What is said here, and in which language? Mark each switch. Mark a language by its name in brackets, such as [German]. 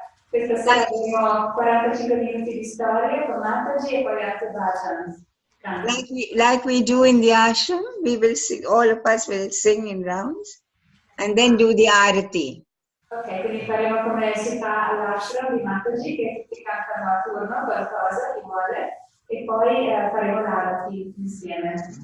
[Italian] Questa sera abbiamo 45 minuti di storia con Mataji e poi altri bhajans. [English] Like we do in the ashram, we will sing, all of us will sing in rounds and then do the arati. [Italian] Ok, quindi faremo come si fa all'ashram di Mataji, che tutti cantano a turno qualcosa, chi vuole, e poi faremo l'arati insieme.